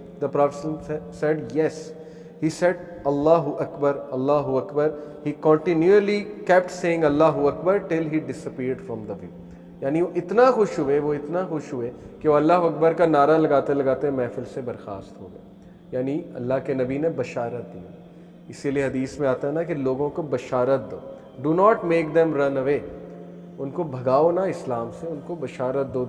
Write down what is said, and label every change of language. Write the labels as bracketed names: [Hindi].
[English] The Prophet said, yes. He said, Allahu Akbar, Allahu Akbar. He continually kept saying Allahu Akbar till he disappeared from the view. [Urdu] یعنی وہ اتنا خوش ہوئے کہ وہ اللہ اکبر کا نعرہ لگاتے لگاتے محفل سے برخاست ہو گئے. یعنی اللہ کے نبی نے بشارت دی. اسی لیے حدیث میں آتا ہے نا کہ لوگوں کو بشارت دو. [English] Do not make them run away. [Urdu] ان کو بھگاؤ نہ اسلام سے, ان کو بشارت دو.